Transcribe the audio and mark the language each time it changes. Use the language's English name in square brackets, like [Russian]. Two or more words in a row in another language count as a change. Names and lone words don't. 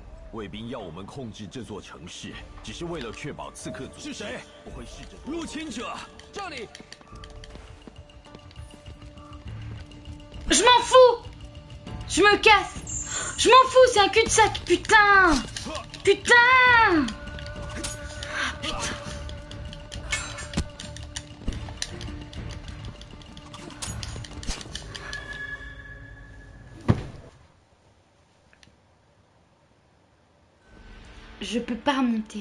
[Chinese] 卫兵要我们控制这座城市，只是为了确保刺客组织是谁？不会试着入侵者，这里。 [French] Je m'en fous! Je me casse! Je m'en fous, c'est un cul-de-sac, putain! Putain! Putain! Je peux pas remonter.